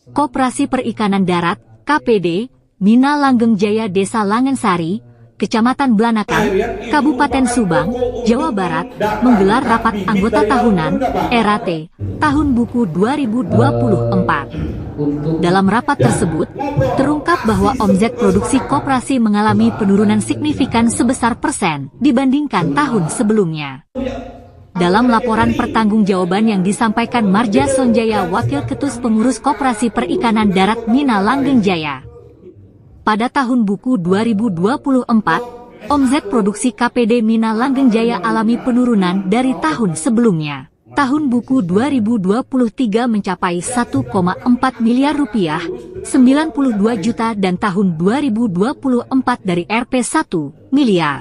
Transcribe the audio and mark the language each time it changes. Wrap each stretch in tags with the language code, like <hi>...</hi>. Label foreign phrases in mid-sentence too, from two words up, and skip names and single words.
<id>Koperasi Perikanan Darat, KPD, Mina Langgeng Jaya Desa Langensari, Kecamatan Blanakan, Kabupaten Subang, Jawa Barat, menggelar rapat anggota tahunan, RAT, Tahun Buku 2024. Dalam rapat tersebut, terungkap bahwa omset produksi koperasi mengalami penurunan signifikan sebesar persen dibandingkan tahun sebelumnya. Dalam laporan pertanggungjawaban yang disampaikan Marja Sonjaya, Wakil Ketus Pengurus Koperasi Perikanan Darat Mina Langgeng Jaya, pada tahun buku 2024, omset produksi KPD Mina Langgeng Jaya alami penurunan dari tahun sebelumnya. Tahun buku 2023 mencapai 1,4 miliar rupiah, 92 juta dan tahun 2024 dari Rp 1 miliar.</id>